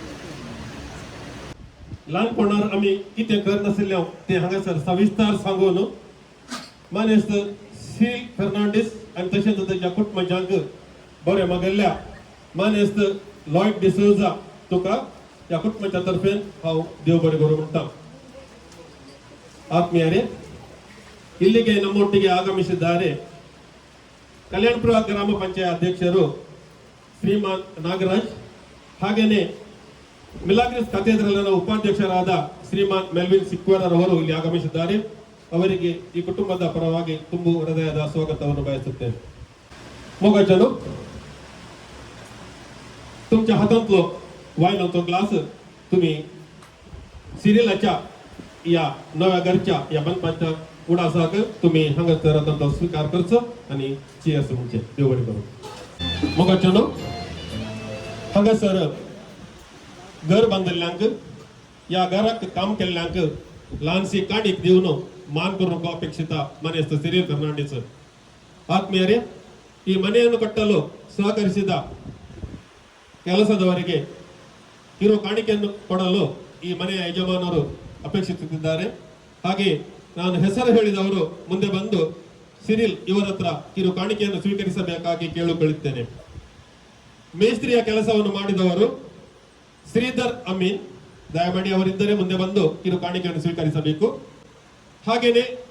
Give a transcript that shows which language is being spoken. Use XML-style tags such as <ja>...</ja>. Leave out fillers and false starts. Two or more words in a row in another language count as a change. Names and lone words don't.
<kok>ल्हानपणांत आमी कितें करनाशिल्लें तें हांगासर सविस्तार सांगून मानेस्त सील फेर्नांडीस आनी तशेंच तेज्या कुटुंबाच्यांक बरें मागयल्ल्या मानेस्त लॉयड डिसोजा तुका ह्या कुटुंबाच्या तर्फेन हांव देव बरें करूं म्हणटा</kok> <kn>ಆತ್ಮೀಯರೇ ಇಲ್ಲಿಗೆ ನಮ್ಮೊಟ್ಟಿಗೆ ಆಗಮಿಸಿದ್ದಾರೆ ಕಲ್ಯಾಣಪುರ ಗ್ರಾಮ ಪಂಚಾಯತ್ ಅಧ್ಯಕ್ಷರು ಶ್ರೀಮಾನ್ ನಾಗರಾಜ್ ಹಾಗೇನೆ ಮಿಲಾಗ್ರಿಸ್ ಕಥೇದ್ರಲ್ನ ಉಪಾಧ್ಯಕ್ಷರಾದ ಶ್ರೀಮಾನ್ ಮೆಲ್ವಿನ್ ಸಿಕ್ವರ್ ಅವರು ಇಲ್ಲಿ ಆಗಮಿಸಿದ್ದಾರೆ ಅವರಿಗೆ ಈ ಕುಟುಂಬದ ಪರವಾಗಿ ತುಂಬು ಹೃದಯದ ಸ್ವಾಗತವನ್ನು ಬಯಸುತ್ತೇನೆ मोगाचलो</kn> <kok>तुमच्या हातांतलो वायनाचो ग्लास तुम्ही सिरिलाच्या या नव्या घरच्या या मनपाच्या उडासाक तुम्ही हांगासर तांचो स्वीकार करचो आनी चीयर्स म्हणचे देव बरें करूं मोगाचलो हांगासर घर बांदिल्ल्यांक या घराक काम केल्ल्यांक ल्हानशी काडीक दिवन मान करूंक अपेक्षिता मनेस्त</kok> <kn>ಸಿರಿಲ್ ಫರ್ನಾಂಡಿಸ್ ಆತ್ಮೀಯರೇ ಈ ಮನೆಯನ್ನು ಕಟ್ಟಲು ಸಹಕರಿಸಿದ ಕೆಲಸದವರಿಗೆ ಕಿರು ಕಾಣಿಕೆಯನ್ನು ಕೊಡಲು ಈ ಮನೆಯ ಯಜಮಾನರು ಅಪೇಕ್ಷಿಸುತ್ತಿದ್ದಾರೆ ಹಾಗೆ ನಾನು ಹೆಸರು ಹೇಳಿದವರು ಮುಂದೆ ಬಂದು ಸಿರಿಲ್ ಇವರ ಹತ್ರ ಕಿರು ಕಾಣಿಕೆಯನ್ನು ಸ್ವೀಕರಿಸಬೇಕಾಗಿ ಕೇಳಿಕೊಳ್ಳುತ್ತೇನೆ ಮೇಸ್ತ್ರಿಯ ಕೆಲಸವನ್ನು ಮಾಡಿದವರು ಶ್ರೀಧರ್ ಅಮೀನ್ ದಯಮಾಡಿ ಅವರಿದ್ದರೆ ಮುಂದೆ ಬಂದು ಕಿರು ಕಾಣಿಕೆಯನ್ನು ಸ್ವೀಕರಿಸಬೇಕು ಹಾಗೇನೆ</kn>